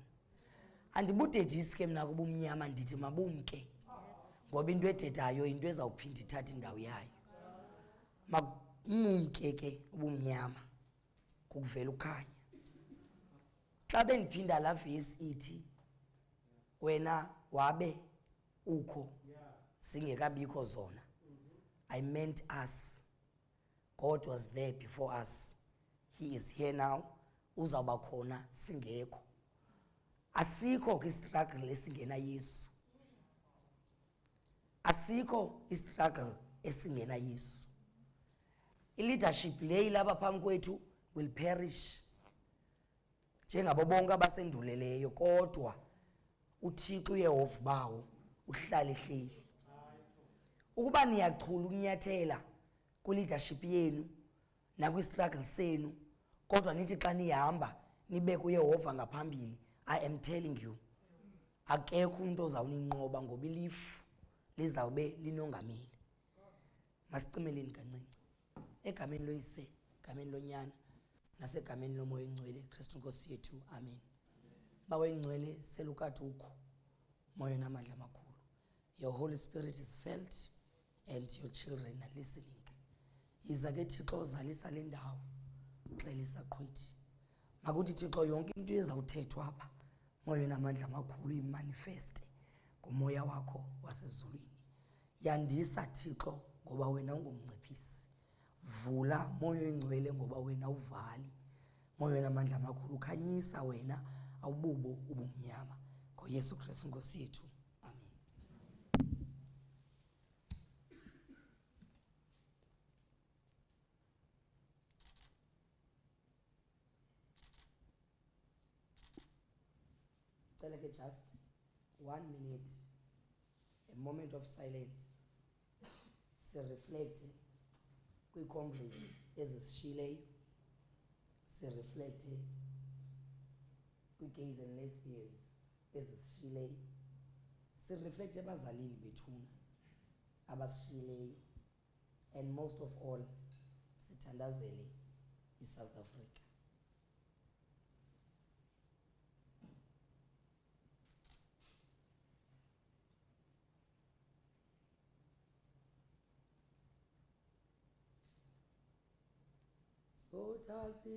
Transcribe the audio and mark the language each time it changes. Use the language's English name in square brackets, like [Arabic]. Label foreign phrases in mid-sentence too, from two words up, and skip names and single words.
[Xhosa] Andibudedisi ke mna kubumnyama, ndithi mabumke, ngoba into edetayo into ezawuphinda ithatha indawo yayo. Mumke ke ubumnyama kukuvela ukhanya. Xa bendiphinda la vesi ithi wena wabe ukho singekabikho zona, [English] I meant us. God was there before us. He is here now. [Xhosa] Uzawuba khona singekho. Asikho ke struggle esingena Yesu. Asikho struggle esingena Yesu. I-leadership leyi laba phambi kwethu [English] will perish [Xhosa] njengabo bonke abasenduleleyo, kodwa uThixo uYehova bawo uhlala ehleli. Ukuba niyachula ukunyathela ku-leadership yenu nakwi-struggle senu, kodwa nithi xa nihamba nibeke uYehova ngaphambili, [English] I am telling you, [Xhosa] akekho umuntu ozawuninqoba ngoba ilifu lizawube linongameli. Masicimeleni kancinci. Egameni loyise, egameni lonyana, nasegameni lomoya oyingcwele, Kristu Nkosi yethu, amen. Bawe ingcwele selukade ukho, moya namandla amakhulu. [English] Your Holy Spirit is felt and your children are listening. [Xhosa] Yiza ke Thixo ozalisa le ndawo, xelisa qhwithi. Makuthi Thixo yonke into ezawuthethwa apha, moya namandla amakhulu imanifeste ngomoya wakho wasezulwini. Yandisa Thixo ngoba wena ungumnciphisi. vula moya oyingcwele ngoba wena uvali, moya onamandla amakhulu ukhanyisa wena awububo ubumnyama, ngoYesu Kristu Nkosi yethu, amen. Cela ke [English] just 1 minute, a moment of silence, [Xhosa] se reflect kwi-comrades ezisishileyo, se reflect kwi- [English] gays and lesbians [Xhosa] ezisishileyo, se reflect ebazalini bethuna abasishileyo, [English] and most of all sithandazele iSouth Africa. Sotha